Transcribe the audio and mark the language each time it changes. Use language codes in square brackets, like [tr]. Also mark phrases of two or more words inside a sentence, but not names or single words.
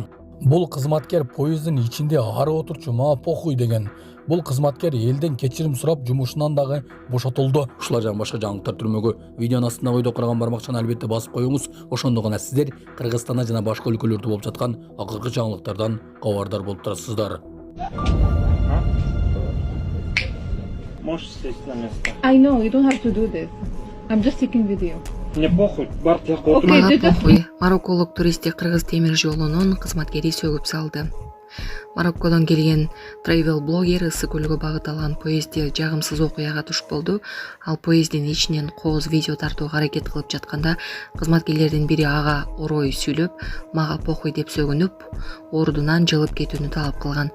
[ky] Бул кызматкер поездин ичинде ары отурчу мага похуй деген. Бул кызматкер элден кечирим сурап жумушунан дагы бошотулду. Ушулар жана башка жаңылыктар түрмөгө видеонун астына койдо караган бармакчаны албетте басып коюңуз. Ошондо гана сиздер Кыргызстанда жана башка өлкөлөрдө болуп жаткан акыркы жаңылыктардан кабардар болуп турасыздар. [ru] Можешь сесть на место. [en] I know, you don't have to do this. I'm just taking video. [ru] Мне похуй, [ky] бар тияк отур. Мага похуй. Марокколук туристти Кыргыз темир жолунун кызматкери сөгүп салды. Мароккодон келген travel блогер ысык көлгө багыт алган поездде жагымсыз окуяга туш болду. Ал поезддин ичинен кооз видео тартууга аракет кылып жатканда кызматкерлердин бири ага орой сүйлөп, мага похуй деп сөгүнүп, ордунан жылып кетүүнү талап кылган.